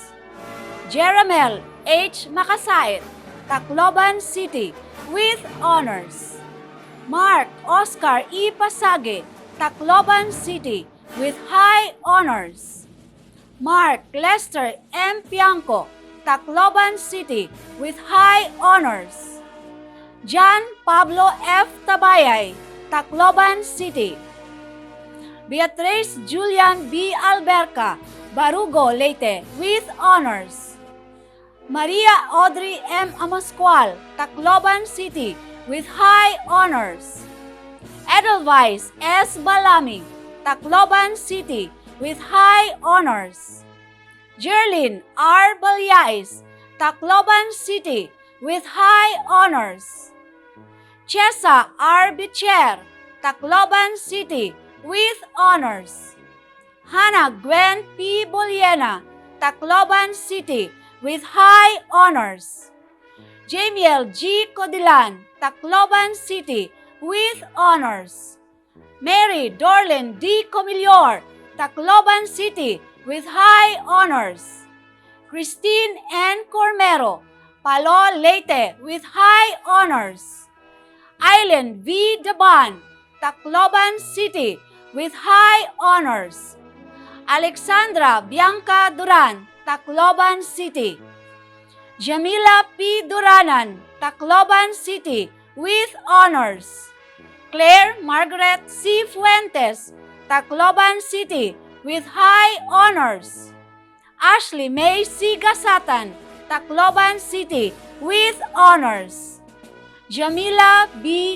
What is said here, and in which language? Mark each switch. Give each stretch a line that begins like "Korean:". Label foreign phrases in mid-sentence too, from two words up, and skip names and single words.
English: Jeramel H. Makasait, Tacloban City, with honors. Mark Oscar E. Pasage, Tacloban City, with high honors. Mark Lester M. Pianco, Tacloban City, with high honors. John Pablo F. Tabayay, Tacloban City. Beatrice Julian B. Alberca, Barugo, Leyte, with honors. Maria Audrey M. Amascual, Tacloban City, with high honors. Edelweiss S. Balami, Tacloban City, with high honors. Jerlyn R. Balyais, Tacloban City, with high honors. Chesa R. Bicher, Tacloban City, with honors. Hannah Gwen P. Boliena, Tacloban City, with high honors. Jamiel G. Codilan, Tacloban City, with honors. Mary Dorlin D. Comillor, Tacloban City, with high honors. Christine N. Cormero, Palo, Leyte, with high honors. Island V. Daban, Tacloban City, with high honors. Alexandra Bianca Duran, Tacloban City. Jamila P. Duranan, Tacloban City, with honors. Claire Margaret C. Fuentes, Tacloban City, with high honors. Ashley May C. Gasatan, Tacloban City, with honors. Jamila B.